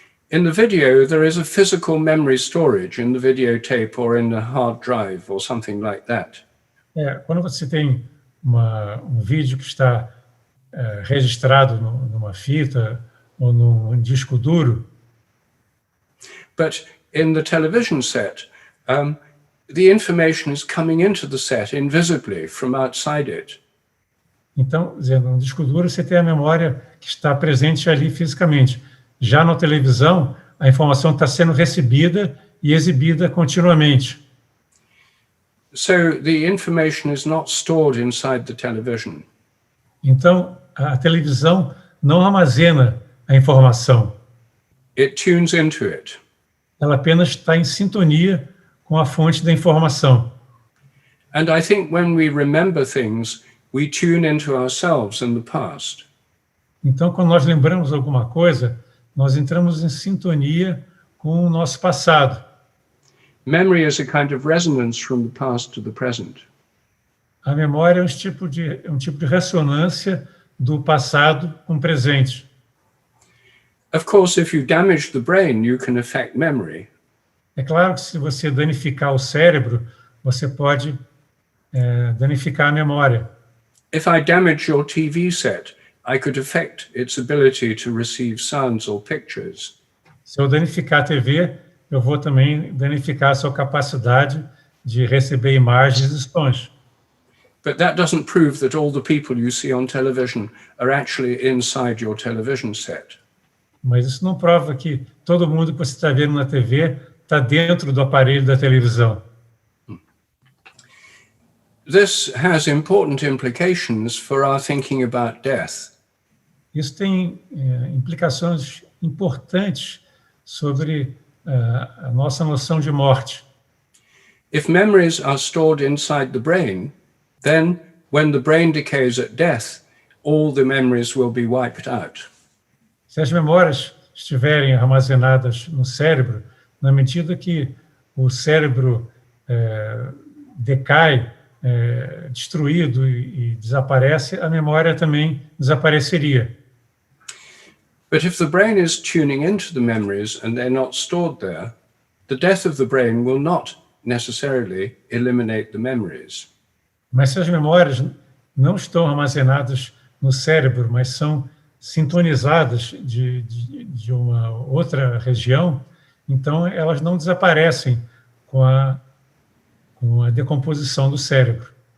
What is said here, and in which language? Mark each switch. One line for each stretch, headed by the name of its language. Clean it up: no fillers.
English: In the video, there is a physical memory storage in the videotape or in the hard drive or something like that.
Portuguese: Quando você tem um vídeo que está registrado numa fita ou num disco duro.
English: But in the television set, the information is coming into the set invisibly from outside it.
Portuguese: Então, dizendo, no disco duro você tem a memória que está presente ali fisicamente. Já na televisão, a informação está sendo recebida e exibida continuamente.
English: So the information is not stored inside the television.
Portuguese: Então, a televisão não armazena a informação.
English: It tunes into it.
Portuguese: Ela apenas está em sintonia com a fonte da informação.
English: And I think when we remember things, we tune into ourselves in the past.
Portuguese: Então, quando nós lembramos alguma coisa, nós entramos em sintonia com o nosso passado.
English: Memory is a kind of resonance from the past to the present.
Portuguese: A memória é um tipo de ressonância do passado com o presente.
English: Of course, if you damage the brain, you can affect memory.
Portuguese: É claro que se você danificar o cérebro, você pode danificar a memória.
English: If I damage your TV set, I could affect its ability to receive sounds or pictures.
Portuguese: Se eu danificar a TV, eu vou também danificar a sua capacidade de receber imagens e sons.
English: But that doesn't prove that all the people you see on television are actually inside your television set.
Portuguese: Mas isso não prova que todo mundo que você está vendo na TV está dentro do aparelho da televisão.
English: This has important implications for our thinking about death.
Portuguese: Isso tem implicações importantes sobre a nossa noção de morte.
English: If memories are stored inside the brain, then when the brain decays at death, all the memories will be wiped out.
Portuguese: Se as memórias estiverem armazenadas no cérebro, na medida que o cérebro decai, destruído e desaparece, a memória também desapareceria.
English: But if the brain is tuning into the memories and they're not stored there, the death of the brain will not necessarily eliminate the memories.
Portuguese: Mas se as memórias não estão armazenadas no cérebro, mas são sintonizadas de uma outra região, então elas não desaparecem com a decomposição do cérebro.